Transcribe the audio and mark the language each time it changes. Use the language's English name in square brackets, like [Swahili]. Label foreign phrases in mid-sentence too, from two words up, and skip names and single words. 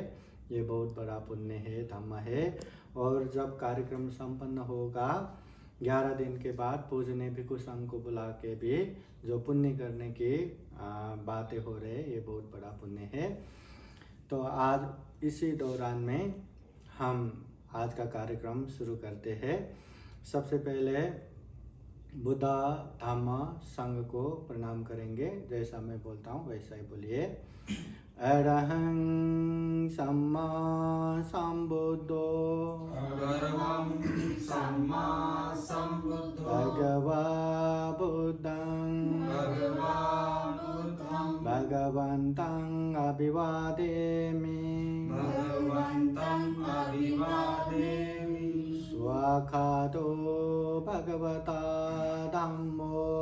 [Hindi] ये बहुत बड़ा पुण्य है, धम्म है। और जब कार्यक्रम संपन्न होगा 11 दिन के बाद पूजने भिक्षु संघ को बुला के भी जो पुण्य करने की बातें हो रहे, ये बहुत बड़ा पुण्य है। तो आज इसी दौरान में हम आज का कार्यक्रम शुरू करते हैं। सबसे पहले बुद्ध धम्म संघ को प्रणाम करेंगे। जैसा मैं बोलता हूँ वैसा ही बोलिए। [Pali] अरहं सम्मा संबुद्धो भगवा बुद्धं भगवन्तं अभिवादेमि स्वाखातो भगवता धम्मो